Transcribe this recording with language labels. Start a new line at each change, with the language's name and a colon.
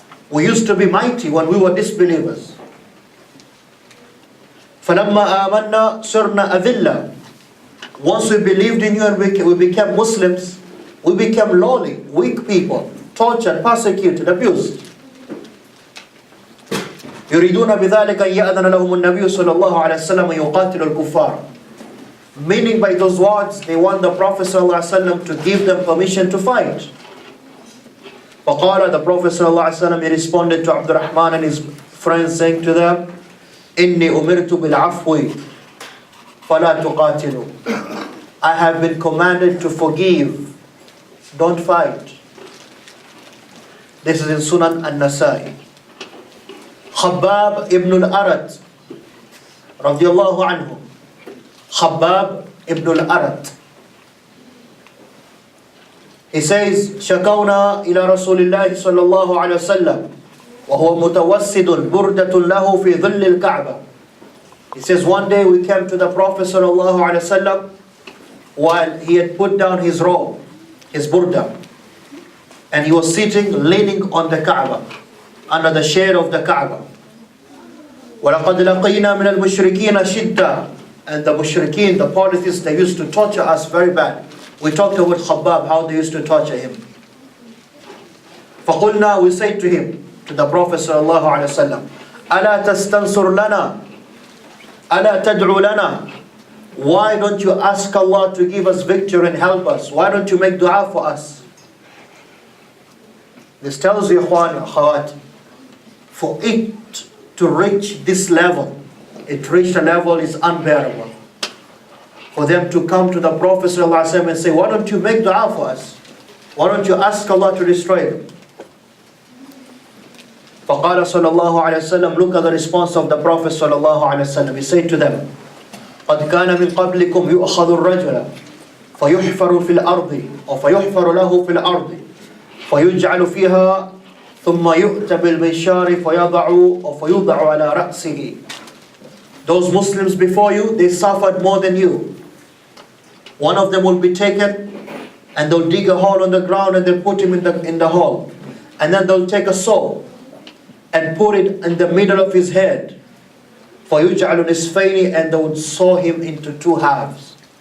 English: We used to be mighty when we were disbelievers.
Arabic: فلما آمنا صرنا أذلة.
English: Once we believed in you and we became Muslims, we became lowly, weak people, tortured, persecuted, abused.
Arabic: يريدون بذلك أن يأذن لهم النبي صلى الله عليه وسلم يقاتل الكفار.
English: Meaning by those words, they want the Prophet صلى الله عليه وسلم to give them permission to fight.
Arabic: فقال,
English: the Prophet صلى الله عليه وسلم, he responded to Abdurrahman and his friends, saying to them,
Arabic: إني أمرت بالعفو فلا تقاتلوا.
English: I have been commanded to forgive, don't fight. This is in Sunan An-Nasai. Khabbab ibn al-Arat radiyallahu anhu. Khabbab ibn al-Arat, he says,
Arabic: شكونا إلى رسول الله صلى الله عليه وسلم وهو متوسد بردة له في ظل الكعبة.
English: He says, one day we came to the Prophet صلى الله عليه وسلم while he had put down his robe, his burda, and he was sitting, leaning on the Kaaba, under the shade of the Kaaba.
Arabic: وَلَقَدْ لَقِينَا مِنَ الْمُشْرِكِينَ شِدَّةً.
English: And the mushrikeen, the polytheists, they used to torture us very bad. We talked about Khabbab, how they used to torture him.
Arabic: فَقُلْنَا,
English: we said to him, to the Prophet sallallahu alaihi wasallam,
Arabic: أَلَا تَسْتَنْصُرْ لَنَا أَلَا تَدْعُ لَنَا.
English: Why don't you ask Allah to give us victory and help us? Why don't you make dua for us? This tells you, Ikhwan, Akhawat, for it to reach this level, it reached a level is unbearable. For them to come to the Prophet ﷺ and say, why don't you make dua for us? Why don't you ask Allah to destroy them?
Arabic: فقال
English: صلى الله عليه وسلم, look at the response of the Prophet صلى الله عليه وسلم. He said to them,
Arabic: قد كان من قبلكم يؤخذ الرجل فيحفر في الأرض أو فيحفر له في الأرض فيجعل فيها ثم يؤتى بالمنشار فيوضع على رأسه.
English: Those Muslims before you, they suffered more than you. One of them will be taken and they'll dig a hole on the ground and they'll put him in the hole. And then they'll take a saw and put it in the middle of his head.
Arabic: فَيُجْعَلُ نِصْفَيْنِ,
English: and they would saw him into two halves.